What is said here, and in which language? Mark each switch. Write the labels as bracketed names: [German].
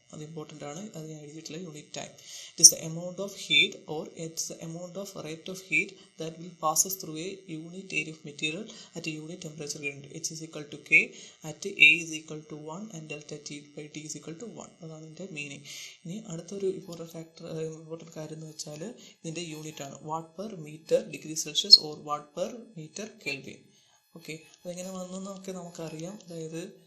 [Malayalam] അത് ഇമ്പോർട്ടൻ്റ് ആണ്, അത് ഞാൻ എഴുതിയിട്ടുള്ള unit time. [English] It is the amount of heat or it's the amount of rate of heat that will passes through a unit area of material at a unit temperature gradient. H is equal to K at A is equal to 1 and delta T by T is equal to 1. [Malayalam] അതാണ് ഇതിൻ്റെ meaning. ഇനി അടുത്തൊരു important കാര്യം എന്ന് വെച്ചാൽ ഇതിൻ്റെ unit ആണ് watt per metre degree Celsius or watt per metre kelvin. Okay, അതെങ്ങനെ വന്നു നമുക്കറിയാം. അതായത്